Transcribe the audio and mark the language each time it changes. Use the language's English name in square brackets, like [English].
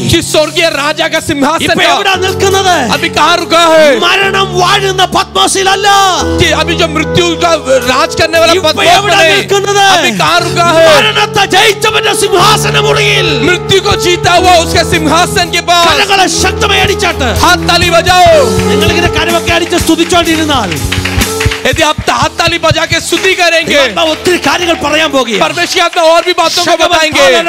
[Hindi] कि स्वर्गीय राजा का सिंहासन [Malayalam] ഇപ്പൊ എവിടെ നിൽക്കുന്നത്? [Hindi] अभी कहाँ रुका है? [Malayalam] മരണം വാഴുന്ന പത്മോസിലല്ല. [Hindi] कि अभी जो मृत्यु का राज करने वाला [Malayalam] ഇപ്പൊ [Hindi] पद्मोस [Malayalam] എവിടെ [Hindi] में नहीं. [Malayalam] നിൽക്കുന്നത്? [Hindi] अभी कहाँ रुका है? [Malayalam] മരണത്തെ ജയിച്ചവന്റെ സിംഹാസനമുറിയിൽ. [Hindi] मृत्यु को जीता हुआ उसके सिंहासन के पास. [Malayalam] കരങ്ങളെ ശക്തമായി അടിച്ചാട്ട് [Hindi] हाथ ताली बजाओ. [Malayalam] നിങ്ങളിങ്ങനെ കരമൊക്കെ അടിച്ച് സ്തുതിച്ചോണ്ടിരുന്നാൽ [Hindi] यदि आप हाथ ताली बजा के स्तुति करेंगे [Malayalam] ദൈവം ഒത്തിരി കാര്യങ്ങൾ പറയാൻ പോകുക. [Hindi] परमेश्वर की आत्मा और भी बातों को बताएंगे.